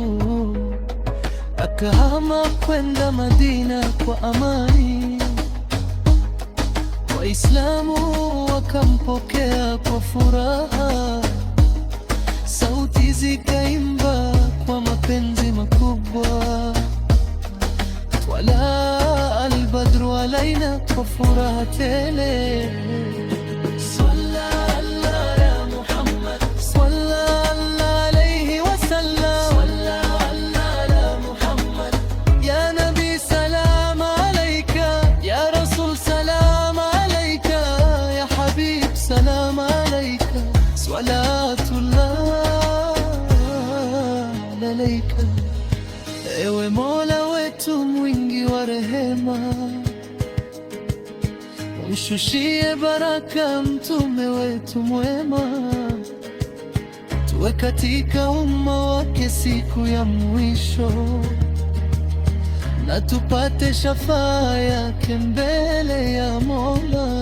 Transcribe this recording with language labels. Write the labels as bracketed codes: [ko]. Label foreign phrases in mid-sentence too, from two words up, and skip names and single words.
[sw] Akahama kwenda Madina kwa amani, Waislamu wakampokea kwa furaha. Sauti zikaimba kwa mapenzi makubwa, [ar] طلع البدر علينا [sw] kwa furaha tele. [ar] صلى الله على محمد، صلى الله عليه وسلم. صلى الله على محمد، يا نبي سلام عليك، يا رسول سلام عليك، يا حبيب سلام عليك، صلوات الله عليك. [sw] Ewe Mola wetu mwingi wa rehema, umshushie baraka mtume wetu mwema, tuwe katika umma wake siku ya mwisho, na tupate shafaa yake mbele ya Mola.